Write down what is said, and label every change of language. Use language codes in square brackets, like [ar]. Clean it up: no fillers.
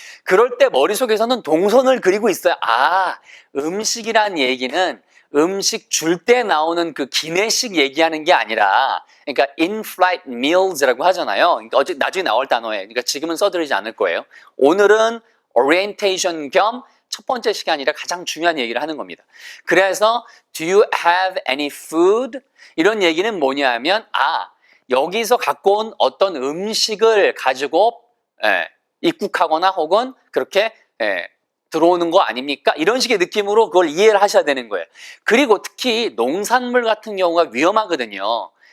[ko] 그럴 때 머릿속에서는 동선을 그리고 있어요. 아, 음식이란 얘기는 음식 줄 때 나오는 그 기내식 얘기하는 게 아니라 그러니까 in-flight meals라고 하잖아요. 그러니까 어제 나중에 나올 단어예요. 그러니까 지금은 써드리지 않을 거예요. 오늘은 orientation 겸 첫 번째 시간이라 가장 중요한 얘기를 하는 겁니다. [en] 그래서 do you have any food? [ko] 이런 얘기는 뭐냐면 여기서 갖고 온 어떤 음식을 가지고 입국하거나 혹은 그렇게 들어오는 거 아닙니까? 이런 식의 느낌으로 그걸 이해를 하셔야 되는 거예요. 그리고 특히 농산물 같은 경우가 위험하거든요.